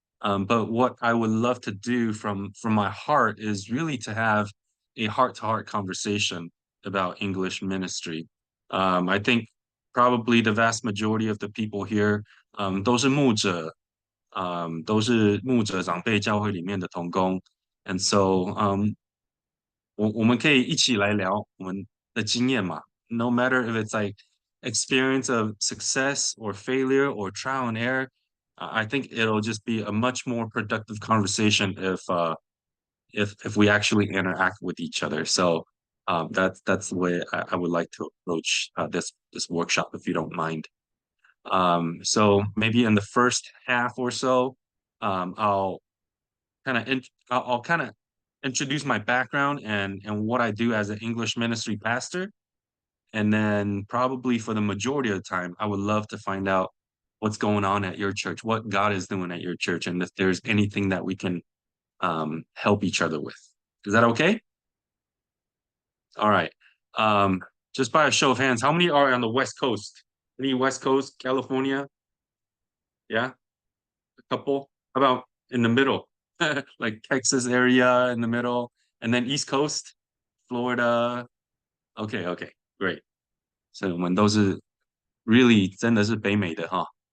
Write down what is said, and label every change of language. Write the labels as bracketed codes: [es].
[en] But what I would love to do from my heart is really to have a heart-to-heart conversation about English ministry. I think probably the vast majority of the people here [zh] 都是牧者，都是牧者长辈教会里面的同工。 [en] And so, [zh] 我们可以一起来聊我们的经验嘛。 [en] No matter if it's like experience of success or failure or trial and error, I think it'll just be a much more productive conversation if we actually interact with each other. So that's the way I would like to approach this workshop, if you don't mind. So maybe in the first half or so, I'll I'll kind of introduce my background and what I do as an English ministry pastor. And then probably for the majority of the time, I would love to find out what's going on at your church, what God is doing at your church, and if there's anything that we can help each other with. Is that okay? All right. Um, just by a show of hands, how many are on the West Coast? Any West Coast, California? Yeah, a couple. How about in the middle? Like Texas area in the middle, and then East Coast, Florida. Okay, okay, great. So [zh] 我们都是 [en] really [zh] 真的是北美的哈。